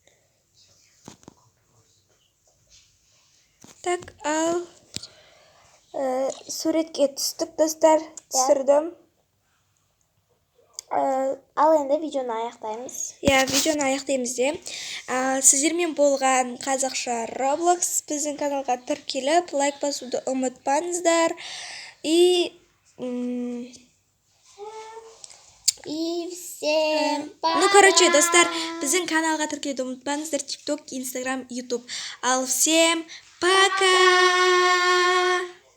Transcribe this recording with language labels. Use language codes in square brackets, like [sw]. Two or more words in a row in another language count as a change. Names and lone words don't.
[kk] Так, ал суретке түстік, достар, түсірдім. Ал енді видеоны аяқтаймыз. Видеоны аяқтаймыз де. Сіздермен болған қазақша Roblox біздің каналға тіркеліп, лайк басуды ұмытпаңыздар. [ru] И всем пока. [kk] Ну, короче, достар, біздің каналға тіркелуді ұмытпаңыздар. TikTok, Instagram, YouTube. [ru] Ал всем пока!